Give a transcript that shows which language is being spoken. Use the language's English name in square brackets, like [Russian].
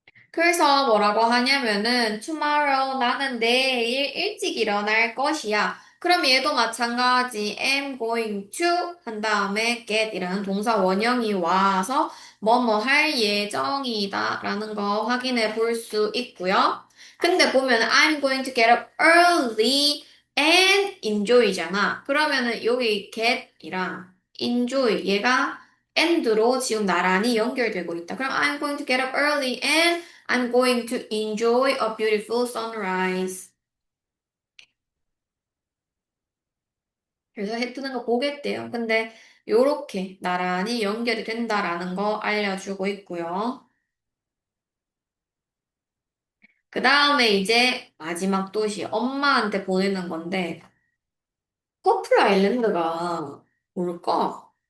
[Korean] 그래서 뭐라고 하냐면은 tomorrow 나는 내일 일찍 일어날 것이야. 그럼 얘도 마찬가지 am going to 한 다음에 get이라는 동사 원형이 와서 뭐뭐 할 예정이다 라는 거 확인해 볼 수 있고요. 근데 보면 [English] I'm going to get up early and enjoy잖아. [Korean] 그러면은 여기 get이랑 enjoy 얘가 and로 지금 나란히 연결되고 있다. 그럼 [English] I'm going to get up early and I'm going to enjoy a beautiful sunrise. [Korean] 그래서 해 뜨는 거 보겠대요. 근데 요렇게 나란히 연결이 된다라는 거 알려주고 있고요. 그 다음에 이제 마지막 도시, 엄마한테 보내는 건데, 퍼플 아일랜드가 뭘까?